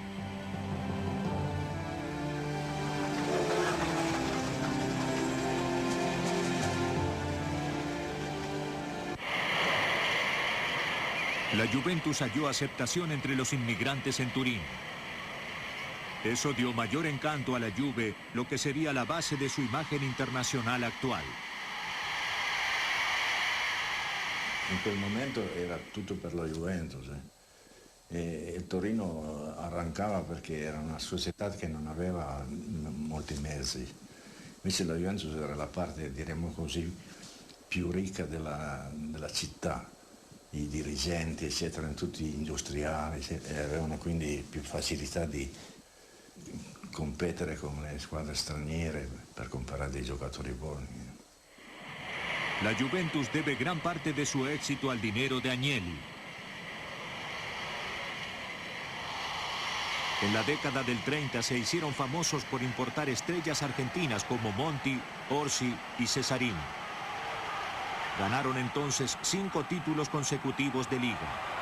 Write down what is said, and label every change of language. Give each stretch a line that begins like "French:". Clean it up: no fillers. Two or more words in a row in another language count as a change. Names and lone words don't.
Spanish: La Juventus halló aceptación entre los inmigrantes en Turín. Eso dio mayor encanto a la Juve, lo que sería la base de su imagen internacional actual.
Italian: In quel momento era tutto per la Juventus. E il Torino arrancava perché era una società che non aveva molti mezzi. Invece la Juventus era la parte, diremmo così, più ricca della città. I dirigenti, eccetera, tutti industriali, e avevano quindi più facilità di competere con le squadre straniere per comprare dei giocatori buoni.
Spanish: La Juventus debe gran parte de su éxito al dinero de Agnelli. En la década del 30 se hicieron famosos por importar estrellas argentinas como Monti, Orsi y Cesarini. Ganaron entonces 5 títulos consecutivos de liga.